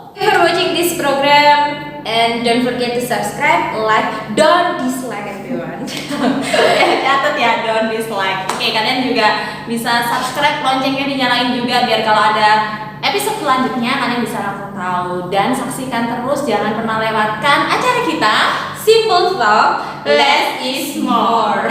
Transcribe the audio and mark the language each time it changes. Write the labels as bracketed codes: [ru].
[en] Thank you for watching this program and don't forget to subscribe, like, don't dislike everyone. [id] Catat ya, [en] don't dislike. [id] Oke, kalian juga bisa subscribe, loncengnya dinyalain juga biar kalau ada episode selanjutnya kalian bisa langsung tahu. Dan saksikan terus, jangan pernah lewatkan acara kita [en] Simple Talk, less is more.